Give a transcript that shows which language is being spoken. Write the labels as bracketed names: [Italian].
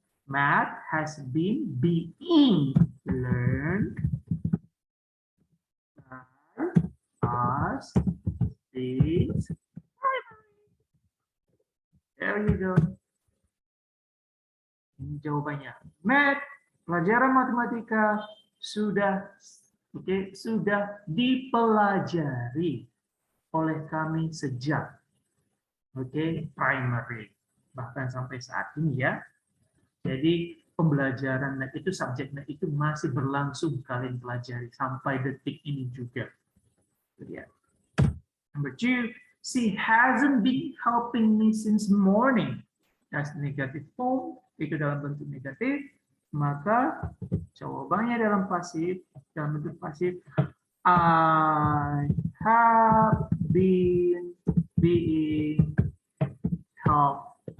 [English] Math has been being learned by us since primary. There you go. [Indonesian] Ini jawabannya. Math, pelajaran matematika sudah sudah dipelajari oleh kami sejak primary, bahkan sampai saat ini ya. Jadi pembelajaran itu subjeknya itu masih berlangsung kalian pelajari sampai detik ini juga. Ya. [English] Number 2, she hasn't been helping me since morning. That's negative form, [Indonesian] itu dalam bentuk negatif. Maka jawabannya dalam pasif, dalam bentuk pasif, [English] I have been being helped.